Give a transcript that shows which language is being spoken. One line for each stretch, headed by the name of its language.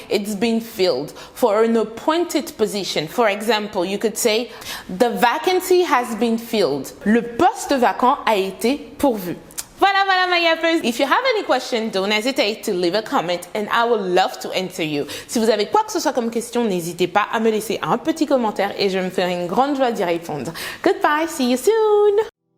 English: It's been filled for an appointed position. For example, you could say, the vacancy has been filled.
French: Le poste vacant a été pourvu.
English: Voilà, my yappers. If you have any question, don't hesitate to leave a comment and I will love to answer you.
French: Si vous avez quoi que ce soit comme question, n'hésitez pas à me laisser un petit commentaire et je me ferai une grande joie d'y répondre.
English: Goodbye, see you soon.